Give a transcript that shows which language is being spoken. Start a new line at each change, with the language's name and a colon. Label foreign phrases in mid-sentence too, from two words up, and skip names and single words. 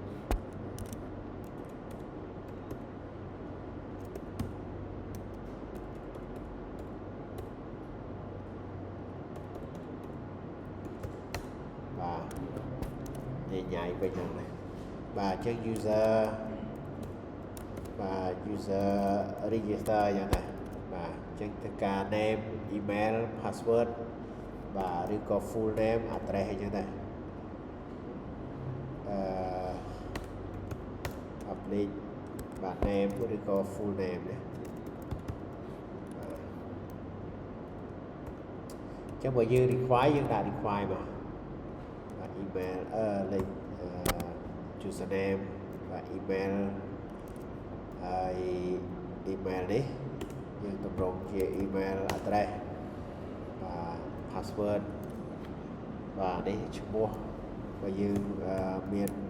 Khmer: បាទញ៉ៃវិញហ្នឹងណាបាទអញ្ចឹង user បាទ user register យ៉ាងណាបាទអញ្ចឹងត្រូវការ
English: name email password
Khmer: បាទឬក៏
English: full name
Khmer: address អីចឹងដែរ public បាទ name ឬក៏
English: full name
Khmer: ណាចឹ ងបើយើង require យើងដាក់ require មកបាទ email លេខusername បាទ email ហើយ email នេះយើងតម្រូវជា
English: email address
Khmer: បាទ password បាទនេះឈ្មោះបើយើងមាន